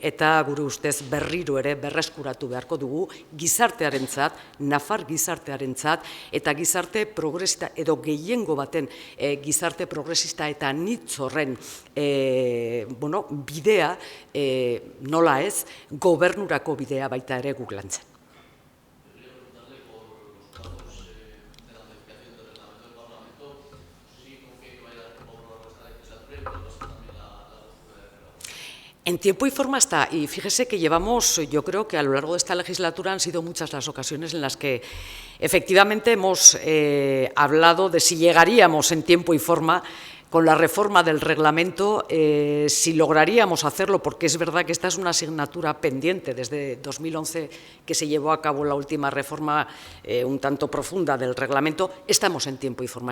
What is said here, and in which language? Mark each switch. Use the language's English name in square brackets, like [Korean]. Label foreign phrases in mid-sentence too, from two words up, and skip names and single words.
[Basque] Eta gure ustez berriro ere berreskuratu beharko dugu gizartearentzat, nafar gizartearentzat, eta gizarte progresista edo gehiengo baten gizarte progresista eta anitz horren bidea, nola ez, gobernurako bidea baita ere guk lantzen. [Spanish] En tiempo y forma está, y fíjese que llevamos, yo creo que a lo largo de esta legislatura han sido muchas las ocasiones en las que efectivamente hemos hablado de si llegaríamos en tiempo y forma con la reforma del reglamento, si lograríamos hacerlo, porque es verdad que esta es una asignatura pendiente desde 2011 que se llevó a cabo la última reforma un tanto profunda del reglamento, estamos en tiempo y forma.